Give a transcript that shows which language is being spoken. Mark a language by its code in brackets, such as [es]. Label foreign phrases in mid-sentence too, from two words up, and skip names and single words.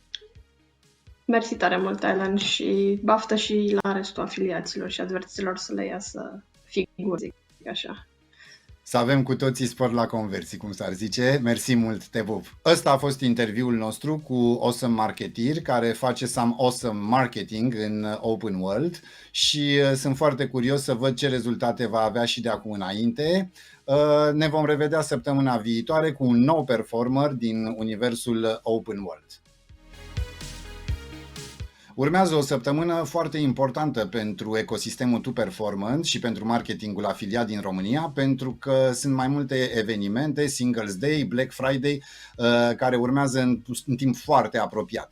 [ro] Mersi tare mult, Alan, și baftă și la restul afiliaților și advertiților să le iasă figuri, zic așa. Să avem cu toții spor la conversii, cum s-ar zice. Mersi mult, te pup! Ăsta a fost interviul nostru cu Awesome Marketeer, care face [en] some awesome marketing [ro] în Open World și sunt foarte curios să văd ce rezultate va avea și de acum înainte. Ne vom revedea săptămâna viitoare cu un nou performer din universul Open World. Urmează o săptămână foarte importantă pentru ecosistemul Tu Performance și pentru marketingul afiliat din România, pentru că sunt mai multe evenimente, Singles Day, Black Friday, care urmează în timp foarte apropiat.